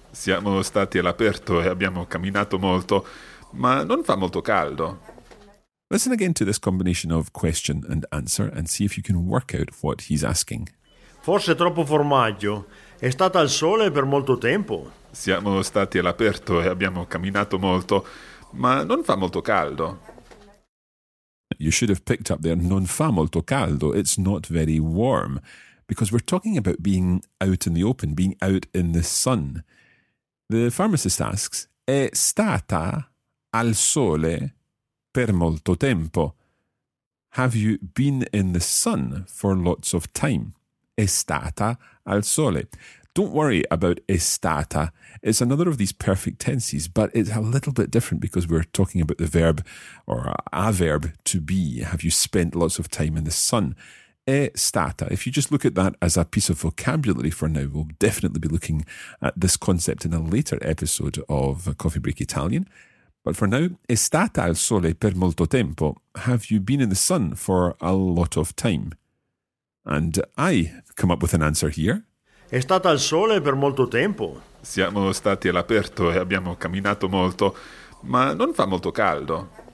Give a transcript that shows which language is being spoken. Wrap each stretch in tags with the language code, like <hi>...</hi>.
<it>Siamo stati all'aperto e abbiamo camminato molto, ma non fa molto caldo.</it> <en>Listen again to this combination of question and answer and see if you can work out what he's asking.</en> <it>Forse troppo formaggio. È stata al sole per molto tempo. Siamo stati all'aperto e abbiamo camminato molto, ma non fa molto caldo.</it> <en>You should have picked up there,</en> <it>non fa molto caldo,</it> <en>it's not very warm. Because we're talking about being out in the open, being out in the sun. The pharmacist asks,</en> <it>è stata al sole per molto tempo?</it> <en>Have you been in the sun for lots of time?</en> <it>È stata al sole.</it> <en>Don't worry about estata. It's another of these perfect tenses, but it's a little bit different because we're talking about the verb, or a verb, to be. Have you spent lots of time in the sun? Estata. If you just look at that as a piece of vocabulary for now, we'll definitely be looking at this concept in a later episode of Coffee Break Italian. But for now,</en> <it>estata al sole per molto tempo.</it> <en>Have you been in the sun for a lot of time? And I come up with an answer here.</en> <it>È stata al sole per molto tempo. Siamo stati all'aperto e abbiamo camminato molto, ma non fa molto caldo.</it>